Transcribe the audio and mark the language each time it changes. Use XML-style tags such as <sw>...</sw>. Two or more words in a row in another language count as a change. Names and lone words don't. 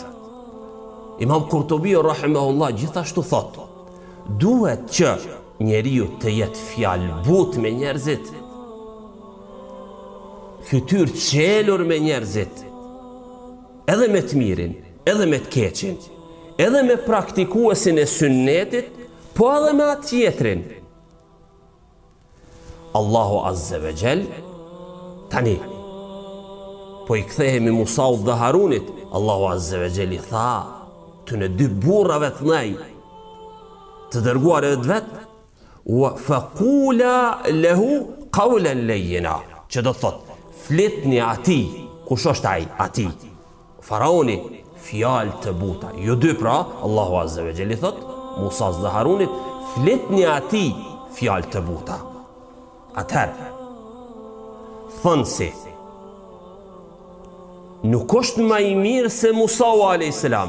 <sq>Imam Kurtubi rahimahullah gjithashtu thot: duhet që njeriu të jetë fjalë butë me njerëzit, fytyrë qelur me njerëzit, edhe me të mirin, edhe me të keqin, edhe me praktikuesin e sunnetit, po edhe me atë tjetrin. Allahu</sq> <ar>عز وجل</ar> <sq>tani po i kthehemi Musaut dhe Harunit. Allahu</sq> <ar>عز وجل</ar> <sq>i tha të në dy burrave të nej, të dërguarve të vet:</sq> <ar>وفقولا له قولا لينا,</ar> <sq>që do thot flitni atij. Kush është ai? Atij faraoni, fjalë të buta. Jo dy, pra Allahu</sq> <ar>عز وجل</ar> <sq>i thot Musas dhe Harunit: flitni atij fjalë të buta. Atëherë thënë si nuk është më i mirë se Musa</sq> <ar>عليه السلام.</ar>